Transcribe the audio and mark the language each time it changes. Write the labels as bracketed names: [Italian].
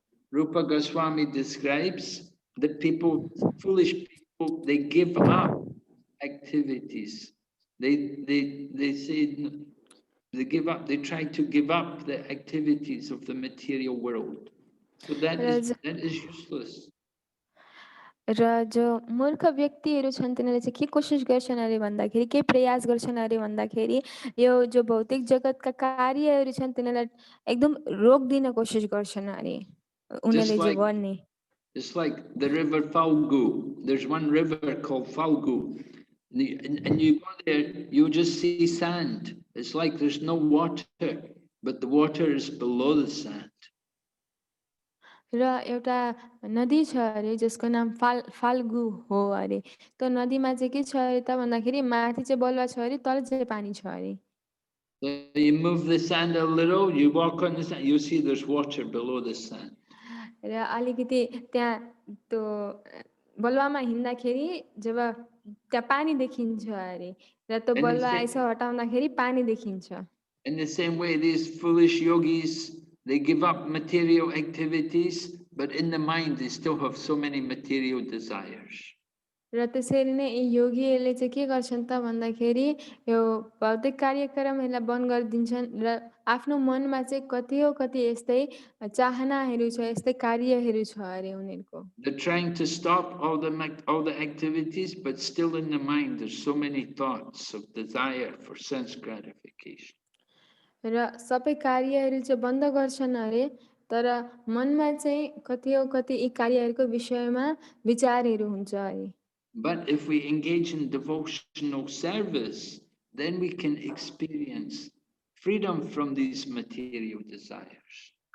[English] Rupa Goswami describes that people, foolish people, they give up activities. They say they give up. They try to give up the activities of the material world. So that is useless. [Nepali] र जो मूर्ख व्यक्तिहरू छन् तिनीहरूले चाहिँ के कोसिस गर्छन् अरे भन्दाखेरि के प्रयास गर्छन् अरे भन्दाखेरि यो जो भौतिक जगतका कार्यहरू छन् तिनीहरूलाई एकदम रोक्दिन कोसिस गर्छन् अरे उनीहरूले जो गर्ने. [English] It's like the river Falgu. There's one river called Falgu. And you go there, you just see sand. It's like there's no water, but the water is below the sand. [Nepali] र एउटा नदी छ अरे जसको नाम फाल्गु हो अरे. त्यो नदीमा चाहिँ के छ अरे त भन्दाखेरि माथि चाहिँ बलुवा छ अरे तल चाहिँ पानी छ अरे. [English] So you move the sand a little, you walk on the sand, you see there's water below the sand. [Nepali] र अलिकति त्यहाँ त्यो बलुवामा हिँड्दाखेरि जब त्यहाँ पानी देखिन्छ अरे र त्यो बलुवा यसो हटाउँदाखेरि पानी देखिन्छ. [English] In the same way, these foolish yogis, they give up material activities, but in the mind they still have so many material desires. [Nepali] र त्यसरी नै यी योगीहरूले चाहिँ के गर्छन् त भन्दाखेरि यो भौतिक कार्यक्रमहरूलाई बन्द गरिदिन्छन् र आफ्नो मनमा चाहिँ कति यस्तै चाहनाहरू छ यस्तै कार्यहरू छ अरे उनीहरूको. [English] They're trying to stop all the activities, but still in the mind there's so many thoughts of desire for sense gratification. [Nepali] र सबै कार्यहरू चाहिँ बन्द गर्छन् अरे तर मनमा चाहिँ कति यी कार्यहरूको विषयमा विचारहरू हुन्छ अरे. [English] But if we engage in devotional service, then we can experience freedom from these material desires.